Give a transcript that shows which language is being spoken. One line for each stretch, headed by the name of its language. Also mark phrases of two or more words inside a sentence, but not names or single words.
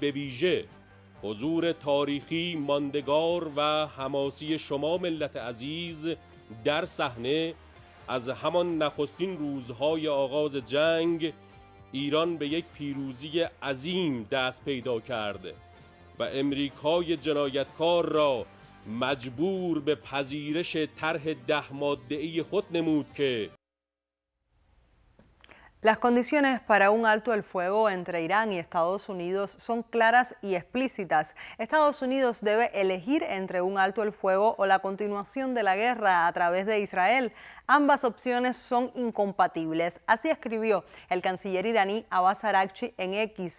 Persian: به ویژه حضور تاریخی ماندگار و حماسی شما ملت عزیز در صحنه از همان نخستین روزهای آغاز جنگ ایران به یک پیروزی عظیم دست پیدا کرده و امریکای جنایتکار را مجبور به پذیرش طرح 10 ماده‌ای خود نمود که
Spanish: Las condiciones para un alto el fuego entre Irán y Estados Unidos son claras y explícitas. Estados Unidos debe elegir entre un alto el fuego o la continuación de la guerra a través de Israel. Ambas opciones son incompatibles. Así escribió el canciller iraní Abbas Araghchi en X.